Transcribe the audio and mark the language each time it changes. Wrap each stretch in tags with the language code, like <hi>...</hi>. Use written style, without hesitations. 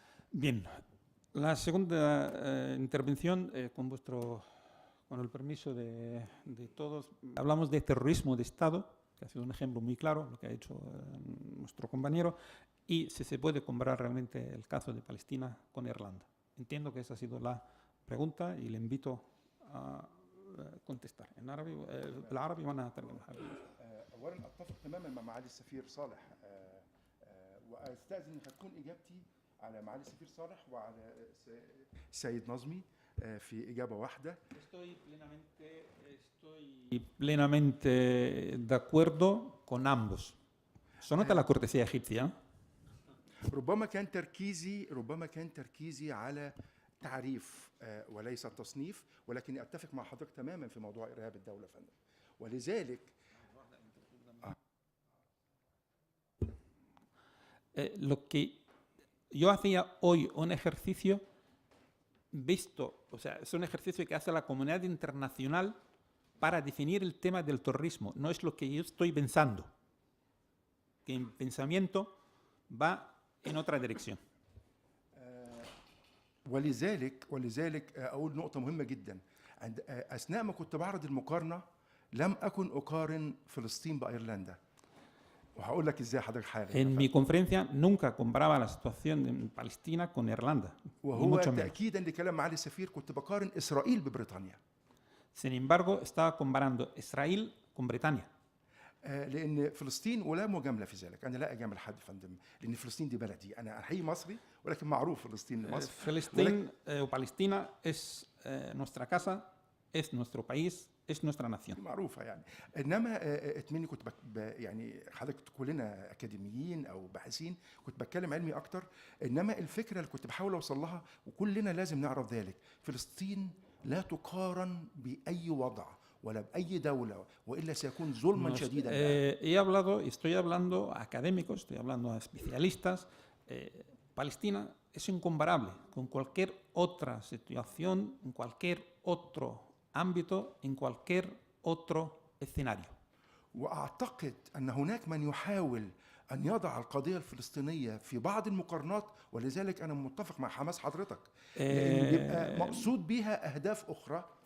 <es>Bien, la segunda intervención, con el permiso de todos, hablamos de terrorismo de Estado, que ha sido un ejemplo muy claro, lo que ha hecho nuestro compañero, y si se puede comparar realmente el caso de Palestina con Irlanda. Entiendo que esa ha sido la pregunta y le invito a contestar en árabe,</es> <ar>بالعربي وانا اترجمها. اولا اتفق تماما مع معالي السفير صالح واستاذن ان تكون اجابتي على معالي السفير صالح وعلى سيد نظمي في اجابه واحده.</ar> <es>Estoy plenamente de acuerdo con ambos. Se nota la cortesía egipcia.</es> <ar>ربما كان تركيزي على تعريف وليس تصنيف، ولكن اتفق مع حضرتك تماما في موضوع ارهاب الدوله يا فندم. ولذلك</ar> <es>Lo que yo hacía hoy un ejercicio visto, o sea, es un ejercicio que hace la comunidad internacional para definir el tema del terrorismo. No es lo que yo estoy pensando, que mi pensamiento va en otra dirección.</es> <ar>ولذلك اقول نقطه مهمه جدا. اثناء ما كنت بعرض المقارنه لم اكن اقارن فلسطين بايرلندا. وهقول لك ازاي حضرتك حالا.</ar> <es>En mi conferencia nunca comparaba la situación de Palestina con Irlanda.</es> <ar>وهو تاكيدا لكلام معالي السفير كنت بقارن اسرائيل ببريطانيا.</ar> <es>Sin embargo, estaba comparando Israel con Bretaña.</es> <ar>لان فلسطين ولا مجامله في ذلك، انا لا اجامل حد فندم، لان فلسطين دي بلدي، انا حقيقي مصري ولكن معروف فلسطين مصر.</ar> <es>Palestina o Palestina es nuestra casa, es nuestro país, es nuestra nación.</es> <ar>معروفه يعني. انما اتمني كنت يعني حضرتك كلنا اكاديميين او باحثين، كنت بتكلم علمي اكتر، انما الفكره اللي كنت بحاول اوصل لها وكلنا لازم نعرف ذلك، فلسطين لا تقارن باي وضع ولا بأي دولة وإلا سيكون ظلما شديدا.</ar> <es>Estoy hablando a académicos, estoy hablando a especialistas. Palestina es incomparable con cualquier otra situación, en cualquier otro ámbito, en cualquier otro escenario.</es> <ar>وأعتقد أن هناك من يحاول أن يضع القضية الفلسطينية في بعض المقارنات، ولذلك أنا متفق مع حماس حضرتك، لأن بيبقى مقصود بها أهداف أخرى.</ar>